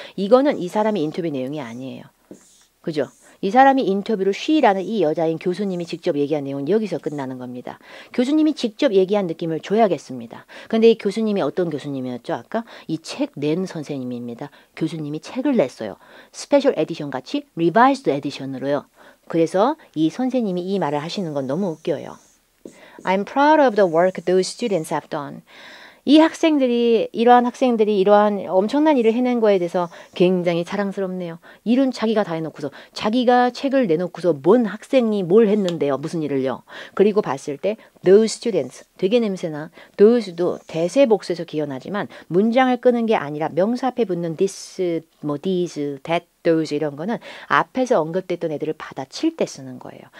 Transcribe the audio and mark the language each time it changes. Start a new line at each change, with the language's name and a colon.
Korean: 이거는 이 사람이 인터뷰 내용이 아니에요. 그죠? 이 사람이 인터뷰를 she라는 이 여자인 교수님이 직접 얘기한 내용은 여기서 끝나는 겁니다. 교수님이 직접 얘기한 느낌을 줘야겠습니다. 근데 이 교수님이 어떤 교수님이었죠? 아까 이 책 낸 선생님입니다. 교수님이 책을 냈어요. 스페셜 에디션 같이 리바이스드 에디션으로요. 그래서 이 선생님이 이 말을 하시는 건 너무 웃겨요.
English: I'm proud of the work those students have done.
Korean: 이 학생들이 이러한 엄청난 일을 해낸 거에 대해서 굉장히 자랑스럽네요. 일은 자기가 다 해놓고서 자기가 책을 내놓고서 뭔 학생이 뭘 했는데요. 무슨 일을요. 그리고 봤을 때
English: those students
Korean: 되게 냄새나. those도 대세 복수에서 기원하지만 문장을 끄는 게 아니라 명사 앞에 붙는 this, 뭐 these, that, those 이런 거는 앞에서 언급됐던 애들을 받아칠 때 쓰는 거예요.